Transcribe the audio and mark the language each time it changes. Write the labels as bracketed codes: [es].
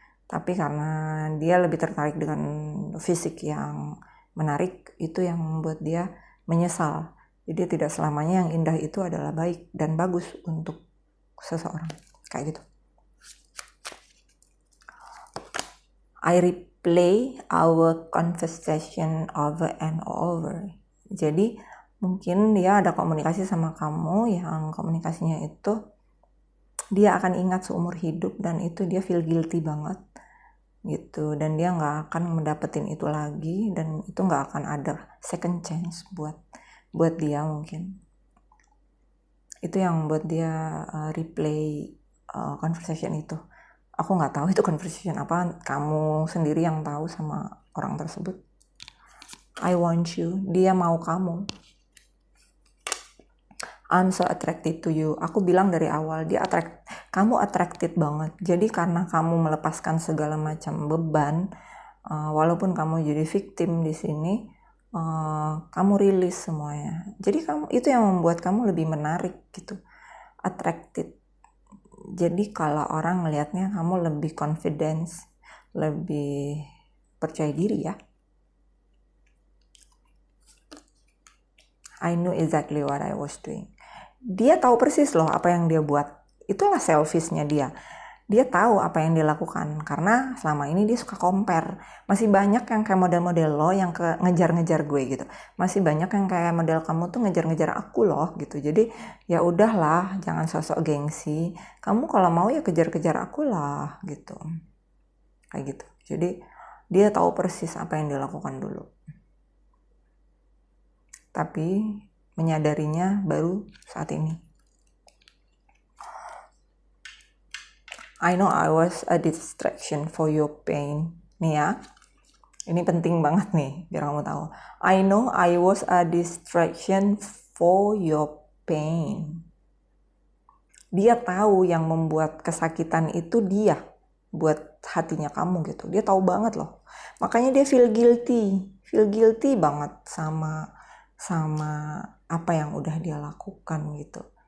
[id] Tapi karena dia lebih tertarik dengan fisik yang menarik, itu yang membuat dia menyesal. Jadi tidak selamanya yang indah itu adalah baik dan bagus untuk seseorang. Kayak gitu. [en] I replay our conversation over and over. [id] Jadi mungkin dia ada komunikasi sama kamu yang komunikasinya itu dia akan ingat seumur hidup, dan itu dia [en] feel guilty [id] banget gitu, dan dia nggak akan mendapetin itu lagi, dan itu nggak akan ada [en] second chance [id] buat dia. Mungkin itu yang buat dia replay conversation itu. Aku nggak tahu itu conversation apa, kamu sendiri yang tahu sama orang tersebut. [en] I want you, [id] dia mau kamu. [en] I'm so attracted to you. [id] Aku bilang dari awal, kamu attracted banget. Jadi karena kamu melepaskan segala macam beban, walaupun kamu jadi victim di sini, kamu rilis semuanya. Jadi itu yang membuat kamu lebih menarik gitu, attracted. Jadi kalau orang melihatnya kamu lebih confidence, lebih percaya diri ya. [en] I knew exactly what I was doing. [id] Dia tahu persis loh apa yang dia buat. Itulah selfishnya dia. Dia tahu apa yang dia lakukan, karena selama ini dia suka compare. Masih banyak yang kayak model-model lo yang ngejar-ngejar gue gitu. Masih banyak yang kayak model kamu tuh ngejar-ngejar aku loh gitu. Jadi ya udahlah, jangan sosok gengsi. Kamu kalau mau ya kejar-kejar aku lah gitu. Kayak gitu. Jadi dia tahu persis apa yang dia lakukan dulu. Tapi menyadarinya baru saat ini. [en] I know I was a distraction for your pain. [id] Nih ya, ini penting banget nih biar kamu tahu. [en] I know I was a distraction for your pain. [id] Dia tahu yang membuat kesakitan itu dia buat hatinya kamu gitu. Dia tahu banget loh. Makanya dia [en] feel guilty [id] banget sama apa yang udah dia lakukan gitu.